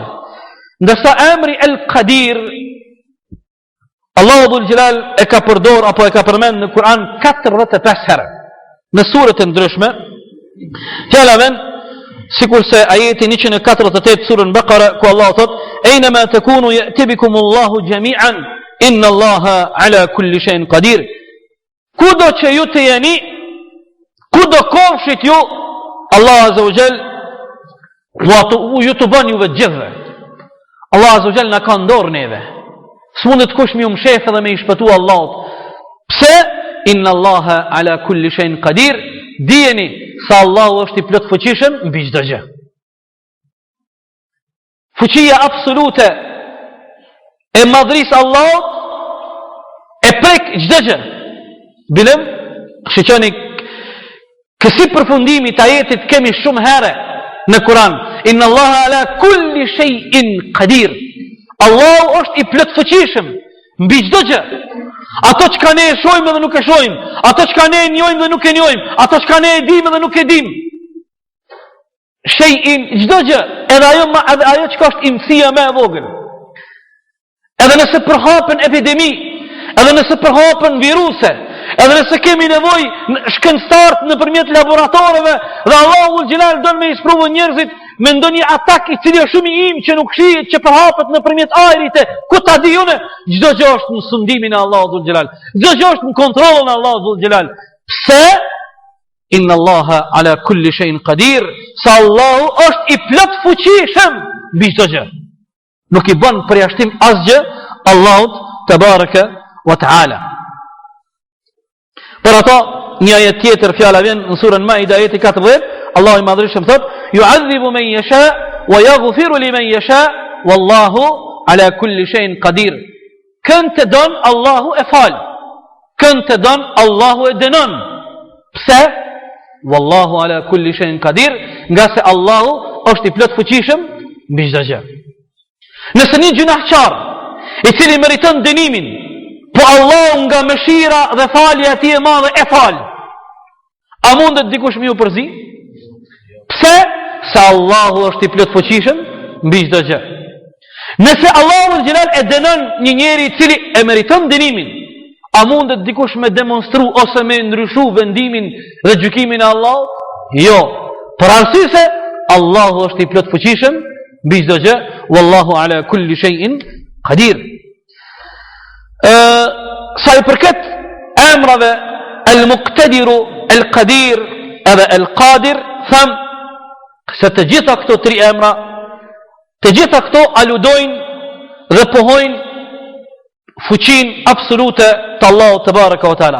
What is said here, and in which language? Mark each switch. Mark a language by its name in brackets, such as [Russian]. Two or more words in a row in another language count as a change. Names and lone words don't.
[Albanian] Ndërsa emri El-Qadir, Allahu [Arabic] ذو الجلال [Albanian] e ka përdor apo e ka përmend në Kur'an 45 herë në sure të ndryshme. Fjala vjen sikur se ajeti 148 surën Baqara ku Allahu thot: [Arabic] "أينما تكونوا يأت بكم الله جميعا إن الله على كل شيء قدير." [Albanian] Kudo që ju të jeni, kudo kofshit ju, Allah [Arabic] عز وجل [Albanian] ju të bën juve gjithve. Allah [Arabic] عز وجل [Albanian] na ka ndorë neve. S'mundet kush mi mshef edhe me i shpëtu Allahut. Pse? [Arabic] إن الله على كل شيء قدير. [Albanian] Dijeni se Allahu është i plot fuqishëm mbi çdo gjë. Fuqia absolute e madhrisë Allahut e prek çdo gjë. Bilem, shiqoni kësi përfundimi të ajetit kemi shumë herë në Kur'an. [Arabic] إن الله على كل شيء قدير. [Albanian] Allahu është i plot fuqishëm mbi çdo gjë. Ato çka ne e shohim dhe nuk e shohim, ato çka ne e njohim dhe nuk e njohim, ato çka ne e dim dhe nuk e dim. Shay'in çdo gjë, edhe ajo çka është imësia më e vogël. Edhe nëse përhapen epidemi, edhe nëse përhapen viruse, edhe nëse kemi nevojë shkencëtarë nëpërmjet laboratoreve dhe Allahu Xhelal don me isprovu njerëzit me ndonjë atak i cili është shumë i im që nuk shihet që përhapet nëpërmjet ajrit, ku ta di unë, çdo gjë është në sundimin e Allahut Xhelal. Çdo gjë është në kontrollin e Allahut Xhelal. Pse? [Arabic] إن الله على كل شيء قدير. [Albanian] Sa Allahu është i plot fuqishëm mbi çdo gjë. Nuk i bën përjashtim asgjë Allahut [Arabic] تبارك وتعالى. [Albanian] Për ato, një ajet tjetër fjala vjen në surën Maida ajeti 14, Allahu i madhërisht thot: [Arabic] "يعذب من يشاء ويغفر لمن يشاء والله على كل شيء قدير." [Albanian] Kënd të don Allahu e fal. Kënd të don Allahu e dënon. Pse? [Arabic] والله على كل شيء قدير, [Albanian] nga se Allahu është i plot fuqishëm mbi çdo gjë. Nëse një gjunahçar i cili meriton dënimin, po Allah nga mëshira dhe falja e tij e madhe e fal, a mundet dikush më u përzi? Pse? Se Allahu është i plot fuqishëm mbi çdo gjë. Nëse Allahu Xhelal e dënon një njeri i cili e meriton dënimin, a mundet dikush me demonstru ose me ndryshu vendimin dhe gjykimin e Allahut? Jo. Për arsye se Allahu është i plot fuqishëm mbi çdo gjë, [Arabic] والله على كل شيء قدير. [Albanian] Sa i përket emrave el-muqtadiru, el-qadir edhe el-qadir, tham se të gjitha këto tri emra, të gjitha këto aludojnë dhe pohojnë fuqin absolute të Allahut [Arabic] تبارك وتعالى.